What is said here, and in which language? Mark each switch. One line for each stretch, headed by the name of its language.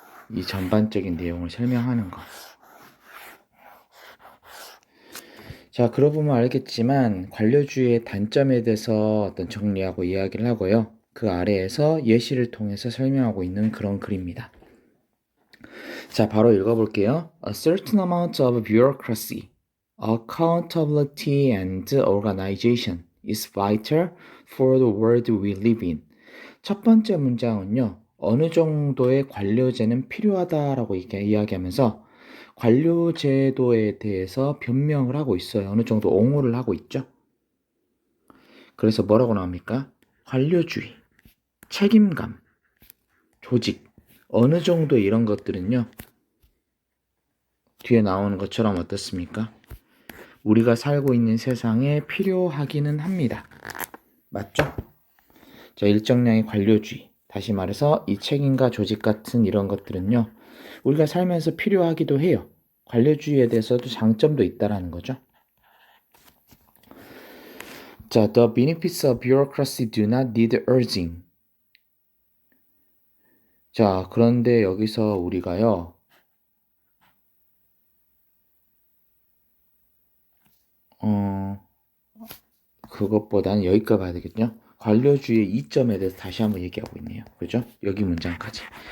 Korean: 이 전반적인 내용을 설명하는 거. 자, 그러고 보면 알겠지만 관료주의의 단점에 대해서 어떤 정리하고 이야기를 하고요. 그 아래에서 예시를 통해서 설명하고 있는 그런 글입니다. 자, 바로 읽어볼게요.
English: A certain amount of bureaucracy, accountability and organization is vital for the world we live in.
Korean: 첫 번째 문장은요. 어느 정도의 관료제는 필요하다라고 이야기하면서 관료제도에 대해서 변명을 하고 있어요. 어느 정도 옹호를 하고 있죠. 그래서 뭐라고 나옵니까? 관료주의, 책임감, 조직, 어느 정도 이런 것들은요. 뒤에 나오는 것처럼 어떻습니까? 우리가 살고 있는 세상에 필요하기는 합니다. 맞죠? 자, 일정량의 관료주의. 다시 말해서 이 책임과 조직 같은 이런 것들은요. 우리가 살면서 필요하기도 해요. 관료주의에 대해서도 장점도 있다라는 거죠.
English: 자, the benefits of bureaucracy do not need urging.
Korean: 자, 그런데 여기서 우리가요. 그것보다는 여기까지 봐야 되겠죠. 관료주의의 이점에 대해서 다시 한번 얘기하고 있네요. 그죠? 여기 문장까지.